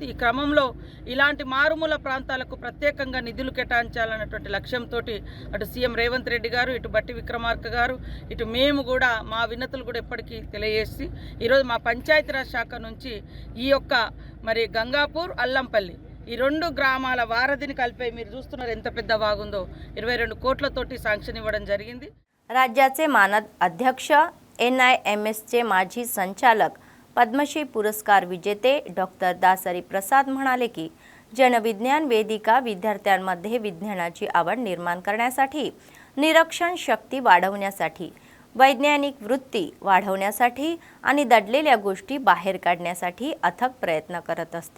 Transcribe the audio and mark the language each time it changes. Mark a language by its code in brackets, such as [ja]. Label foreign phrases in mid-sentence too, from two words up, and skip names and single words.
[te] ఈ క్రమంలో ఇలాంటి మారుమూల ప్రాంతాలకు ప్రత్యేకంగా నిధులు కేటాయించాలన్నటువంటి లక్ష్యంతో అటు సీఎం రేవంత్ రెడ్డి గారు, ఇటు బట్టి విక్రమార్క గారు, ఇటు మేము కూడా మా విన్నతులు కూడా ఎప్పటికీ తెలియజేసి ఈరోజు మా పంచాయతీరాజ్ శాఖ నుంచి ఈ యొక్క మరి గంగాపూర్, అల్లంపల్లి ఈ 2 గ్రామాల వారధిని కలిపే మీరు చూస్తున్నారు ఎంత పెద్ద వాగుందో. 22 కోట్లతోటి శాంక్షన్ ఇవ్వడం జరిగింది. [mr] राज्याचे मानद अध्यक्ष NIMSचे माजी संचालक पद्मश्री पुरस्कार विजेते डॉक्टर दासरी प्रसाद म्हणाले की जनविज्ञान वेदिका विद्यार्थ्यांमध्ये विज्ञानाची आवड निर्माण करण्यासाठी, निरीक्षण शक्ती वाढवण्यासाठी, वैज्ञानिक वृत्ती वाढवण्यासाठी आणि दडलेल्या गोष्टी बाहेर काढण्यासाठी अथक प्रयत्न करत असते.